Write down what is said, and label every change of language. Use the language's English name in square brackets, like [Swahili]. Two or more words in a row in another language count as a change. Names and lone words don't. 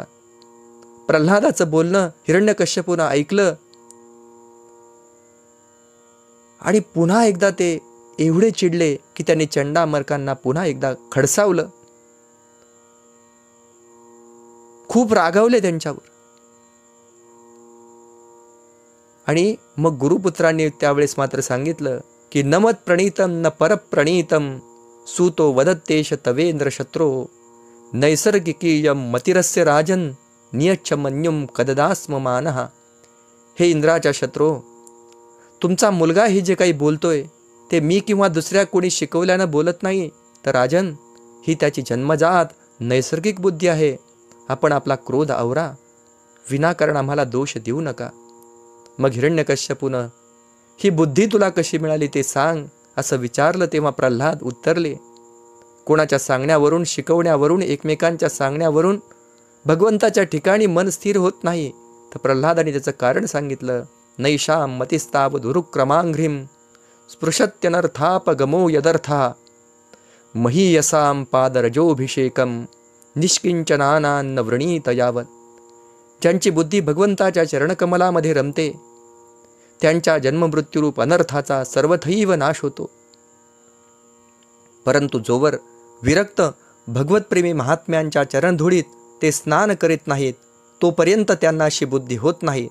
[Marathi] प्रल्हादाचं बोलणं हिरण्यकश्यपूनं ऐकलं आणि पुन्हा एकदा ते एवढे चिडले की त्यांनी चंडामर्कांना पुन्हा एकदा खडसावलं, खूप रागावले त्यांच्यावर. आणि मग गुरुपुत्रांनी त्यावेळेस मात्र सांगितलं की [Sanskrit] नमत प्रणीतम न परप्रणीतम सूतो वदत्तेश तवेंद्र शत्रो नैसर्गिकीयम मतिरस्य राजन नियच्छ मन्युम कददास्म मानहा. [Marathi] हे इंद्राच्या शत्रो, तुमचा मुलगा हे जे काही बोलतोय ते मी किंवा दुसऱ्या कोणी शिकवल्यानं बोलत नाही, तर राजन, ही त्याची जन्मजात नैसर्गिक बुद्धी आहे. आपण आपला क्रोध आवरा, विनाकारण आम्हाला दोष देऊ नका. मग हिरण्यकश्यपूनं ही बुद्धी तुला कशी मिळाली ते सांग असं विचारलं. तेव्हा प्रल्हाद उत्तरले, कोणाच्या सांगण्यावरून, शिकवण्यावरून, एकमेकांच्या सांगण्यावरून भगवंताच्या ठिकाणी मन स्थिर होत नाही. तर प्रल्हादाने त्याचं कारण सांगितलं. [Sanskrit] नैषां मतिस्ताव दुरुक्रमांघ्रिम स्पृशत्यनर्थापगमो यदर्था महीयसां पादरजोभिषेकम निष्किंचनानान्न वृणीत यावत. [Marathi] ज्यांची बुद्धी भगवंताच्या चरणकमलामध्ये रमते त्यांच्या जन्ममृत्यूरूप अनर्थाचा सर्वथैव नाश होतो. परंतु जोवर विरक्त भगवतप्रेमी महात्म्यांच्या चरणधुळीत ते स्नान करीत नाहीत तोपर्यंत त्यांना अशी बुद्धी होत नाही.